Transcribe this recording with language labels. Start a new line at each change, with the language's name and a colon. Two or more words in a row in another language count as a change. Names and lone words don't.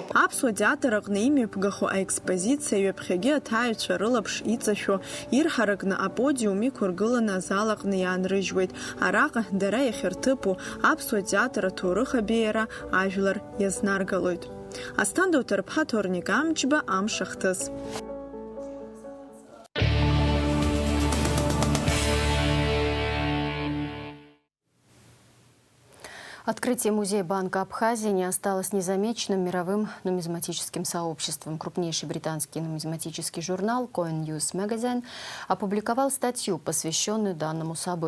Abkhazian: Аԥсуа театр аҟны имҩаԥгахо аекспозициа ҩаԥхьагьы аҭаҩцәа рылаԥш иҵашәо, ирҳаракны аподиум иқәыргыланы азал аҟны иаанрыжьуеит. Араҟа дара иахьырҭыԥу аԥсуа театр аҭоурых абеиара ажәлар иазнаргалоит. Асҭанда Уҭарԥҳа, Ҭорник Амҷба, Амш ахҭыс.
Russian: Открытие музея Банка Абхазии не осталось незамеченным мировым нумизматическим сообществом. Крупнейший британский нумизматический журнал Coin News Magazine опубликовал статью, посвященную данному событию.